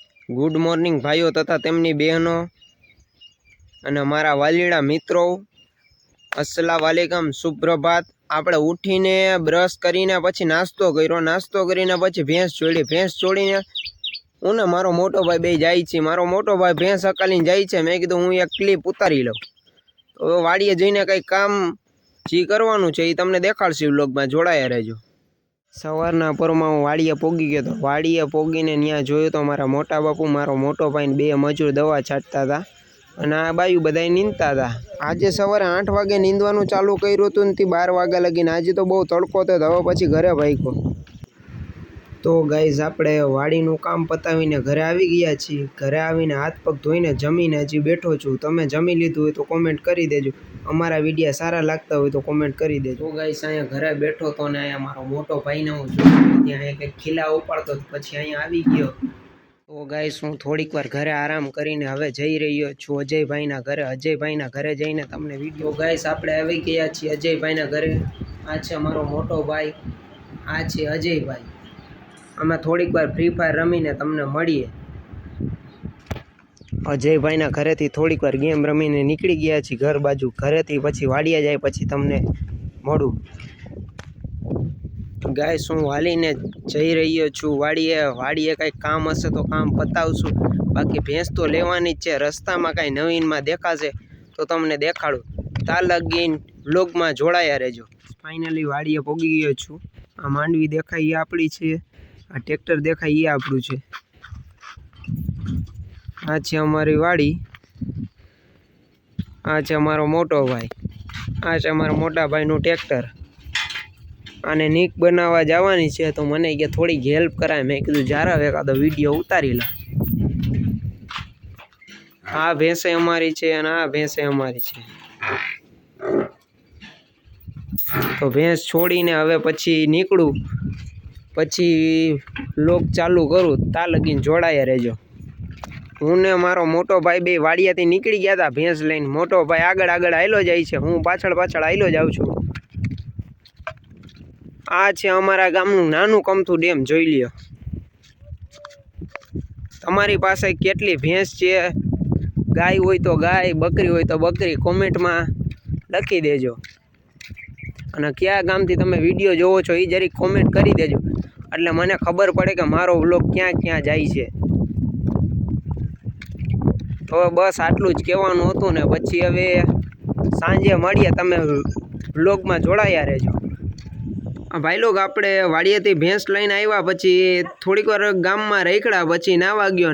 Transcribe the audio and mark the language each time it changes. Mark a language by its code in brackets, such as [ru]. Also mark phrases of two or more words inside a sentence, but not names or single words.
[en] good morning [gu] ભાઈઓ તથા તેમની બહેનો અને મારા વાલીડા મિત્રો, [ar] السلام عليكم, [gu] सुप्रभात। આપણે ઉઠીને બ્રશ કરીને પછી નાસ્તો કર્યો, નાસ્તો કરીને પછી ભેંસ છોડીને હું ને મારો મોટો ભાઈ બે જાઈ છે। મારો મોટો ભાઈ ભેંસ હાંકલીને જાય છે. મેં કીધું હું એક ક્લિપ ઉતારી લઉં। તો વાડીએ જઈને કંઈ કામ જી કરવાનું છે ઈ તમને દેખાડશું। વ્લોગમાં જોડાયા રહેજો। સવારના પહોરમાં હું વાડીએ પોગી ગયો તો વાડીએ પોગીને ન્યાં જોયું તો મારા મોટા બાપુ, મારો મોટો ભાઈ ને બે મજૂર દવા છાંટતા હતા અને આ બાયું બધાય નીંદતા હતા। આજ સવારે 8 વાગે નીંદવાનું ચાલુ કર્યું હતું ને 12 વાગ્યા લગીને આજ તો બહુ તડકો તો હવે પછી ઘરે ભાગ્યો। તો ગાઈઝ આપણે વાડીનું કામ પતાવીને ઘરે આવી ગયા છીએ। ઘરે આવીને હાથ પગ ધોઈને જમીને હજી બેઠો છું. તમે જમી લીધું હોય તો કોમેન્ટ કરી દેજો। અમારા વીડિયો સારા લાગતા હોય તો કોમેન્ટ કરી દેજો. તો ગાઈઝ અહીંયા ઘરે બેઠો તો ને અહીંયા મારો મોટો ભાઈ ને હું જોયો ત્યાં અહીંયા કંઈક ખીલા ઉપાડતો તો પછી અહીંયા આવી ગયો। તો ગાઈઝ હું થોડીક વાર ઘરે આરામ કરીને હવે જઈ રહ્યો છું અજય ભાઈના ઘરે। અજય ભાઈના ઘરે જઈને તમને વીડિયો. ગાઈઝ આપણે આવી ગયા છીએ અજય ભાઈના ઘરે। આ છે મારો મોટો ભાઈ, આ છે અજય ભાઈ। અમે થોડીક વાર ફ્રી ફાયર રમીને તમને મળીએ। અજય ભાઈના ઘરેથી થોડીક વાર ગેમ રમીને નીકળી ગયા છીએ ઘર બાજુ। ઘરેથી પછી વાડીએ જાય પછી તમને મળું। ગાઈઝ હું વળીને જઈ રહ્યો છું વાડીએ। વાડીએ કાંઈ કામ હશે તો કામ પતાવશું. બાકી ભેંસ તો લેવાની જ છે। રસ્તામાં કાંઈ નવીનમાં દેખાશે તો તમને દેખાડું। તાં લગીન વ્લોગમાં જોડાયા રહેજો. ફાઈનલી વાડીએ પોગી ગયો છું। આ માંડવી દેખાય ઈ આપણી છે, આ ટ્રેક્ટર દેખાય ઈ આપણું છે। આ છે અમારી વાડી, આ છે અમારો મોટો ભાઈ, આ છે અમારા મોટા ભાઈનું ટ્રેક્ટર। આને નીક બનાવા જવાની છે તો મને કે થોડી હેલ્પ કરાય। મેં કીધું જરા એકાદો વીડિયો ઉતારી લઉં. આ ભેંસે અમારી છે અને આ ભેંસે અમારી છે अने आ भैंसे अमारी छे। તો ભેંસ છોડીને હવે પછી નીકળું, પછી વ્લોગ ચાલુ કરું। તાં લગીન જોડાયા રહેજો। હું ને મારો મોટો ભાઈ બે વાડીએથી નીકળી ગયા હતા ભેંસ લઈને। મોટો ભાઈ આગળ આગળ આયલો જાય છે, હું પાછળ પાછળ આયલો જાઉં છું। આ છે અમારા ગામનું નાનું કમથું ડેમ, જોઈ લ્યો। તમારી પાસે કેટલી ભેંસ છે, ગાય હોય તો ગાય, બકરી હોય તો બકરી, કોમેન્ટમાં લખી દેજો। અને ક્યા ગામથી તમે વીડિયો જોવો છો ઈ જરીક કોમેન્ટ કરી દેજો એટલે મને ખબર પડે કે મારો વ્લોગ ક્યાં ક્યાં જાય છે। તો બસ આટલું જ કહેવાનું હતું ને પછી હવે સાંજે મળીએ। તમે વ્લોગમાં જોડાયા રહેજો। ભાઈ લોગ આપણે વાડીએથી ભેંસ લઈને આવ્યા પછી થોડીક વાર ગામમાં રખડ્યા, પછી નાવા ગયો।